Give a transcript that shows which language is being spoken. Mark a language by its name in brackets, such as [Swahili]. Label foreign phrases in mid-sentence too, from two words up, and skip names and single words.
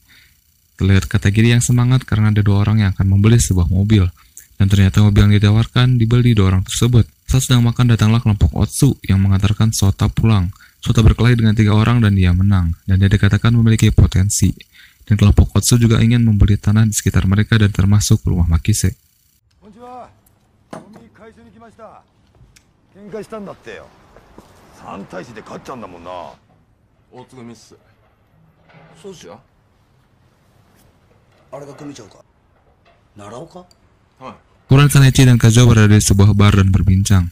[Indonesian] Terlihat Katagiri yang semangat karena ada 2 orang yang akan membeli sebuah mobil. Dan ternyata mobil yang ditawarkan dibeli dua orang tersebut. Saat sedang makan datanglah kelompok Otsu yang mengantarkan Sota pulang. Sota berkelahi dengan 3 orang dan dia menang, dan dia dikatakan memiliki potensi. Dan kelompok Otsu juga ingin membeli tanah di sekitar mereka dan termasuk rumah Makise. [Japanese] Konnichiwa. 喧嘩したんだってよ。3対1で勝っちゃうんだもんな。大津組っす。そうっすよ。あれが組長か。奈良岡？はい。 [Indonesian] Kemudian Kaneichi dan Kazuo berada di sebuah bar dan berbincang.